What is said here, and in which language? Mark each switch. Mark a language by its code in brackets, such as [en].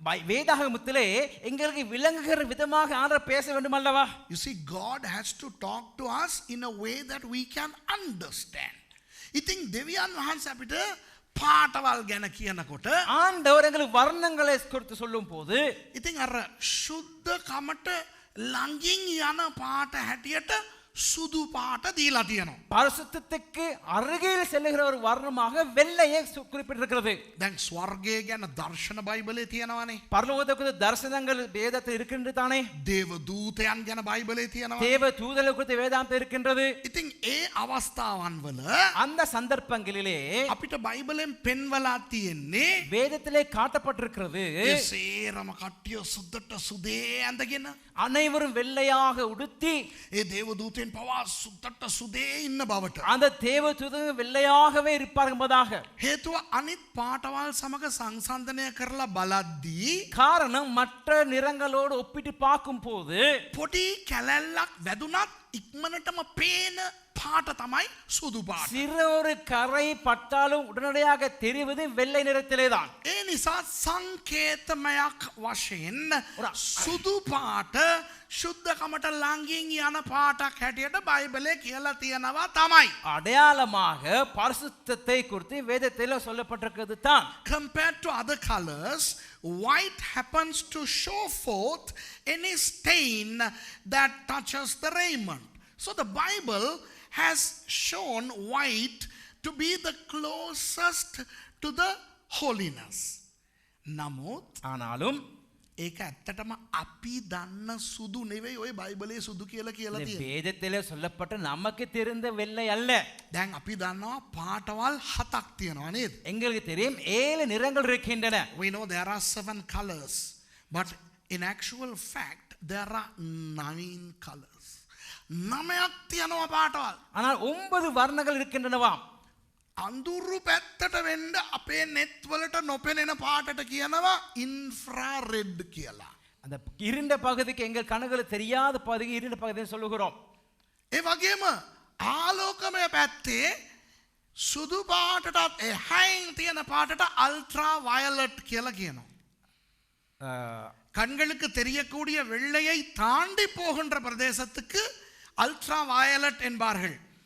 [ta] வேதாகமத்திலே எங்களுக்கு விளங்குகிற விதமாக ஆண்டவர் பேச வேண்டும் அல்லவா? [en] You see, God has to talk to us in a way that we can understand. [si] ඉතින් දෙවියන් වහන්සේ අපිට පාටවල් ගැන කියනකොට [ta] ஆண்டவர் எங்களுக்கு வர்ணங்களை குறித்து சொல்லும் போது [si] ඉතින් අර ශුද්ධකමට ළඟින් යන පාට හැටියට සුදු පාට දීලා තියෙනවා. [ta] பரிசுத்தத்துக்கு அருகில் செல்லுகிற ஒரு வர்ணமாக வெள்ளையை குறிப்பிட்டிருக்கிறது. [si] දැන් ස්වර්ගය ගැන දර්ශන බයිබලේ තියෙනවානේ. [ta] பரலோகத்துக்கு தரிசனங்கள் வேதத்தில் இருக்கின்றது தானே. [si] දේව දූතයන් ගැන බයිබලේ තියෙනවා. [ta] தேவ தூதர்கள் குறித்து வேதாந்தம் இருக்கின்றது. [si] ඉතින් ඒ අවස්ථාවන් වල [ta] அந்த சந்தர்ப்பங்களிலே [si] අපිට බයිබලෙන් පෙන්වලා තියෙන්නේ [ta] வேதத்திலே காட்டப்பட்டிருக்கிறது [si] ඒ සේරම කට්ටිය සුද්දට සුදේ ඇඳගෙන [ta] அனைவரும் வெள்ளையாக உடுத்தி [si] ඒ දේව දූතයන් පවා සුද්දට සුදේ ඉන්න බවට. [ta] அந்த தேவ தூதர்கள் வெள்ளையாகவே இருப்பார்கள் என்பதாக. [si] හේතුව අනිත් පාටවල් සමග සංසන්දනය කරලා බලද්දී [ta] காரணம் மற்ற நிறங்களோடு ஒப்பிட்டு பார்க்கும் போது [si] පොඩි කැලැල්ලක් වැදුනත් ඉක්මනටම පේන පාට තමයි සුදු පාට. [ta] சிறு ஒரு கரை பட்டாலும் உடனடியாக தெரிவது வெள்ளை நிறத்திலே தான். [si] ඒ නිසා සංකේතමයක් වශයෙන් සුදු පාට ශුද්ධකමට ළඟින් යන පාටක් හැටියට බයිබලයේ කියලා තියෙනවා තමයි. [ta] அடையாளமாக பரிசுத்தத்தை குறித்து வேதத்தில் சொல்லப்பட்டிருக்கிறது தான். [en] Compared to other colors, white happens to show forth any stain that touches the raiment. So the Bible has shown white to be the closest to the holiness. [si] නමුත් [ta] ஆனாலும் [si] ඒක ඇත්තටම අපි දන්න සුදු නෙවෙයි ඔය බයිබලයේ සුදු කියලා [ta] இந்த [si] තියෙන්නේ. [ta] வேதத்திலே சொல்லப்பட்ட நமக்கு தெரிந்த வெள்ளை அல்ல. [si] දැන් අපි දන්නවා පාටවල් 7ක් තියෙනවා නේද? [ta] எங்களுக்கு தெரியும் 7 நிறங்கள் இருக்கின்றன. [en] We know there are 7 colors, but in actual fact there are 9 colors. [si] 9ක් තියෙනවා පාටවල්. [ta] ஆனால் 9 வர்ணங்கள் இருக்கின்றனவாம். [si] අඳුරු පැත්තට වෙන්න අපේ net වලට නොපෙනෙන පාටට කියනවා infrared කියලා. [ta] அந்த இருண்ட பகுதிக்கு எங்கள் கண்களுக்கு தெரியாத பகுதிக்கு இருண்ட பகுதின்னு சொல்லுகிறோம். [si] ඒ වගේම ආලෝකමය පැත්තේ සුදු පාටටත් එහයින් තියෙන පාටට අල්ට්‍රා වයලට් කියලා කියනවා. [ta] கண்களுக்கு தெரியக்கூடிய வெள்ளையை தாண்டி போகின்ற பிரதேசத்துக்கு அல்ட்ரா வயலட் என்பார்கள்.